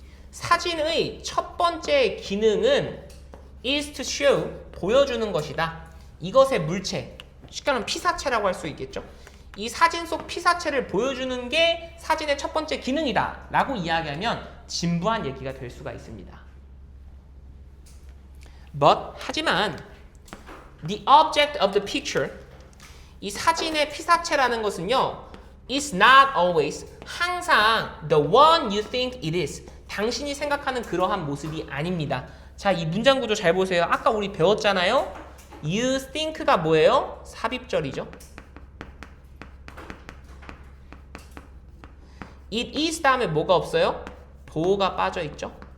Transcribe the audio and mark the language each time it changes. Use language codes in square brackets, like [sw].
[ko] 사진의 첫 번째 기능은 [en] is to show, [ko] 보여주는 것이다. 이것의 물체, 쉽게 말하면 피사체라고 할 수 있겠죠. 이 사진 속 피사체를 보여주는 게 사진의 첫 번째 기능이다 라고 이야기하면 진부한 얘기가 될 수가 있습니다. [en] But, [ko] 하지만 [en] the object of the picture, [ko] 이 사진의 피사체라는 것은요, [en] is not always, [ko] 항상 [en] the one you think it is, [ko] 당신이 생각하는 그러한 모습이 아닙니다. 자, 이 문장 구조 잘 보세요. 아까 우리 배웠잖아요. You think가 뭐예요? 삽입절이죠. It is 다음에 뭐가 없어요? 보호가 빠져 있죠.